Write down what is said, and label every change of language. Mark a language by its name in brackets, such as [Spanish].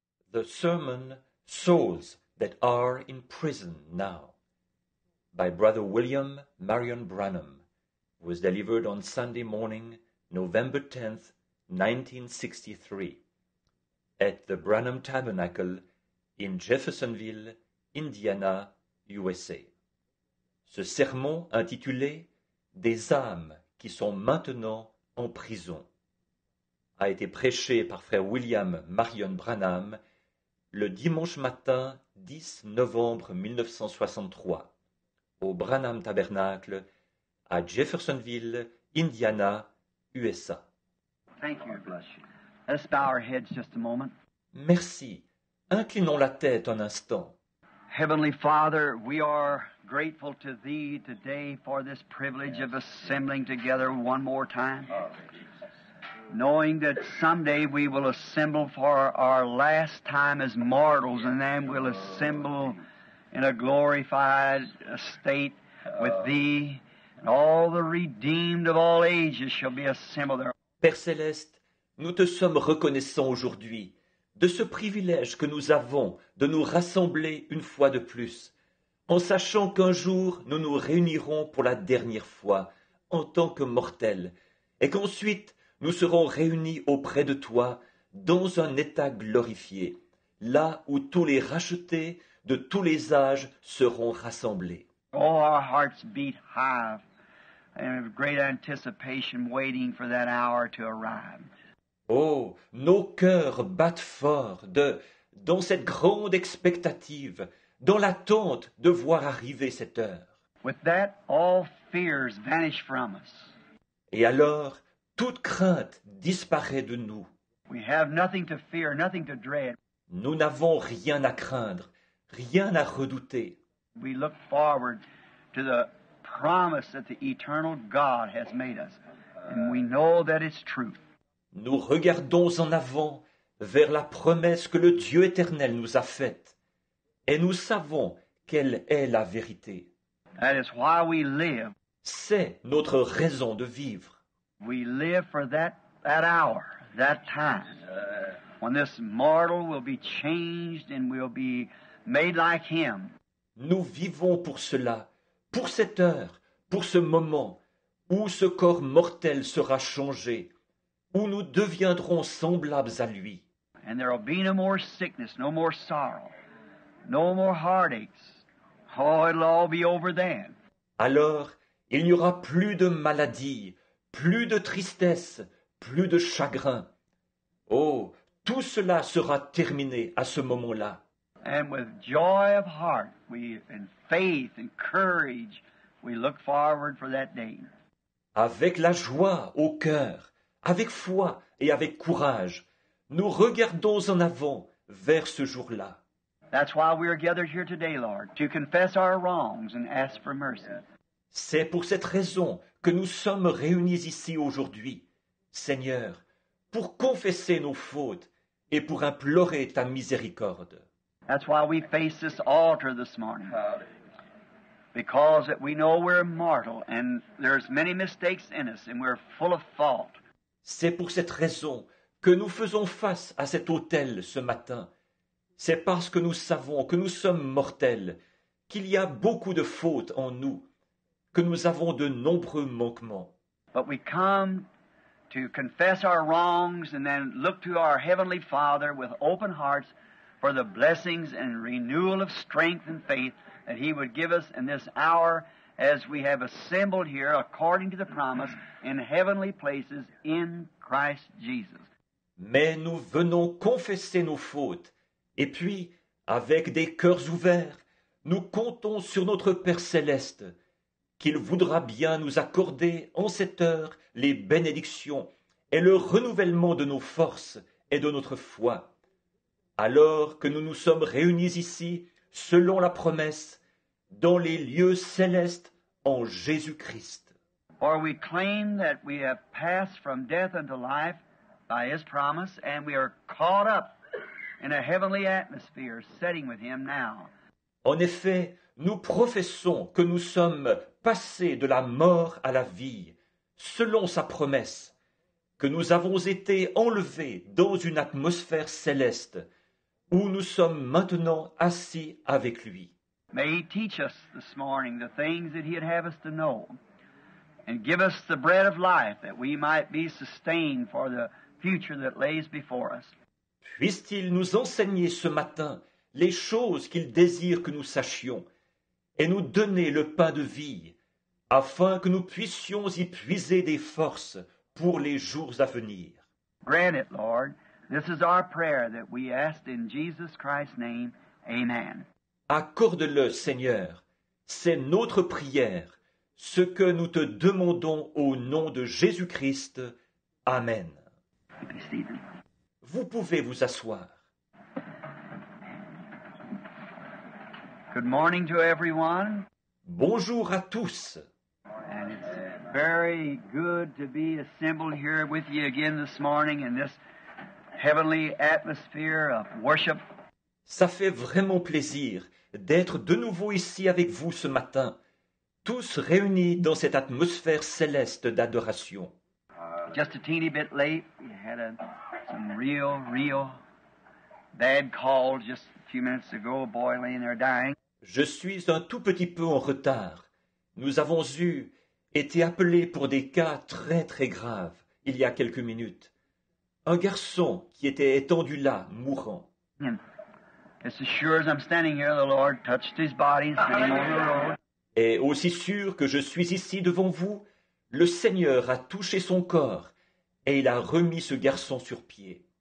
[English] The sermon Souls That Are in Prison Now by Brother William Marion Branham was delivered on Sunday morning, November 10th, 1963, at the Branham Tabernacle in Jeffersonville, Indiana, USA. [French] Ce sermon intitulé « Des âmes qui sont maintenant en prison » a été prêché par frère William Marion Branham le dimanche matin 10 novembre 1963 au Branham Tabernacle à Jeffersonville, Indiana, USA. [English] Thank you. Let's bow our heads just a moment. [French] Merci. Inclinons la tête un instant. [English] Heavenly Father, we are grateful to Thee today for this privilege of assembling together one more time, knowing that someday we will assemble for our last time as mortals, and then we'll assemble in a glorified state with Thee, and all the redeemed of all ages shall be assembled there. [French] Père Céleste, nous te sommes reconnaissants aujourd'hui de ce privilège que nous avons de nous rassembler une fois de plus, en sachant qu'un jour nous nous réunirons pour la dernière fois en tant que mortels, et qu'ensuite nous serons réunis auprès de toi dans un état glorifié, là où tous les rachetés de tous les âges seront rassemblés. [English] Oh, our hearts beat high and with great anticipation waiting for that hour to arrive. [French] Oh, nos cœurs battent fort dans cette grande expectative, dans l'attente de voir arriver cette heure. [English] With that, all fears vanish from us. [French] Et alors, toute crainte disparaît de nous. [English] We have nothing to fear, nothing to dread. [French] Nous n'avons rien à craindre, rien à redouter. [English] We look forward to the promise that the eternal God has made us, and we know that it's true. [French] Nous regardons en avant vers la promesse que le Dieu éternel nous a faite, et nous savons quelle est la vérité. [English] That is why we live. [French] C'est notre raison de vivre. [English] We live for that hour, that time, when this mortal will be changed and will be made like Him. [French] Nous vivons pour cela, pour cette heure, pour ce moment, où ce corps mortel sera changé, où nous deviendrons semblables à lui. [English] And there will be no more sickness, no more sorrow, no more heartaches. Oh, it'll all be over then. [French] Alors, il n'y aura plus de maladie, plus de tristesse, plus de chagrin. Oh, tout cela sera terminé à ce moment-là. [English] And with joy of heart, in faith and courage, we look forward for that day. [French] Avec la joie au cœur, avec foi et avec courage, nous regardons en avant vers ce jour-là. [English] That's why we are gathered here today, Lord, to confess our wrongs and ask for mercy. [French] C'est pour cette raison que nous sommes réunis ici aujourd'hui, Seigneur, pour confesser nos fautes et pour implorer ta miséricorde. [English] That's why we face this altar this morning. Because that we know we're mortal and there's many mistakes in us and we're full of fault. [French] C'est pour cette raison que nous faisons face à cet autel ce matin. C'est parce que nous savons que nous sommes mortels, qu'il y a beaucoup de fautes en nous, que nous avons de nombreux manquements. [English] But we come to confess our wrongs and then look to our Heavenly Father with open hearts for the blessings and renewal of strength and faith that He would give us in this hour as we have assembled here according to the promise in heavenly places in Christ Jesus. [French] Mais nous venons confesser nos fautes, et puis, avec des cœurs ouverts, nous comptons sur notre Père céleste, qu'il voudra bien nous accorder en cette heure les bénédictions et le renouvellement de nos forces et de notre foi. Alors que nous nous sommes réunis ici, selon la promesse, dans les lieux célestes en Jésus-Christ. [English] For we claim that we have passed from death unto life by His promise, and we are caught up in a heavenly atmosphere, sitting with Him now. [French] En effet, nous professons que nous sommes passés de la mort à la vie, selon sa promesse, que nous avons été enlevés dans une atmosphère céleste, où nous sommes maintenant assis avec lui. [English] May He teach us this morning the things that He'd have us to know, and give us the bread of life that we might be sustained for the future that lays before us. [French] Puisse-t-il nous enseigner ce matin les choses qu'il désire que nous sachions, et nous donner le pain de vie, afin que nous puissions y puiser des forces pour les jours à venir. [English] Grant it, Lord. This is our prayer that we asked in Jesus Christ's name. Amen. [French] Accorde-le, Seigneur, c'est notre prière, ce que nous te demandons au nom de Jésus-Christ. Amen. [English] Be seated. [French] Vous pouvez vous asseoir. [English] Good morning to everyone. [French] Bonjour à tous. [English] And it's very good to be assembled here with you again this morning in this heavenly atmosphere of worship. [French] Ça fait vraiment plaisir d'être de nouveau ici avec vous ce matin, tous réunis dans cette atmosphère céleste d'adoration. [English] Just a teeny bit late. We had some real bad calls just a few minutes ago. A boy laying there dying. [French] Je suis un tout petit peu en retard. Nous avons été appelés pour des cas très très graves il y a quelques minutes. Un garçon qui était étendu là, mourant. [English] And as sure as I'm standing here, the Lord touched his body and sent him on the road. [French] Et aussi sûr que je suis ici devant vous, le Seigneur a touché son corps et il a remis ce garçon sur pied.